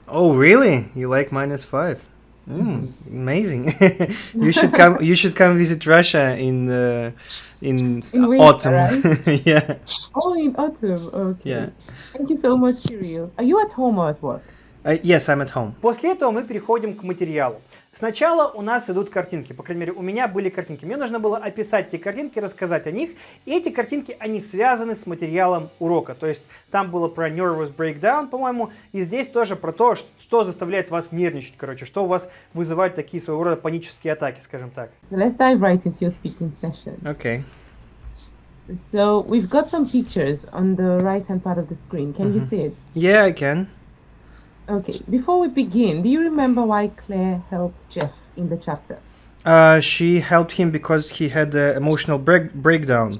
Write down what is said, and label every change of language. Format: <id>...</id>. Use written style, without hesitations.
<en>Oh, really? You like -5? Amazing. You should come visit Russia in winter, autumn. right? Yeah. Oh, in autumn. Okay. Yeah. Thank you so much, Kirill. Are you at home or at work? Yes, I'm at home.</en> <ru>После этого мы переходим к материалу. Сначала у нас идут картинки, по крайней мере, у меня были картинки. Мне нужно было описать эти картинки, рассказать о них. И эти картинки, они связаны с материалом урока. То есть там было про nervous breakdown, по-моему, и здесь тоже про то, что заставляет вас нервничать, короче, что у вас вызывает такие своего рода панические атаки, скажем так.</ru> <en>So let's dive right into your speaking session. Okay. So we've got some pictures on the right-hand part of the screen. Can you see it? Yeah, I can. Okay. Before we begin, do you remember why Claire helped Jeff in the chapter? She helped him because he had emotional breakdown.</en>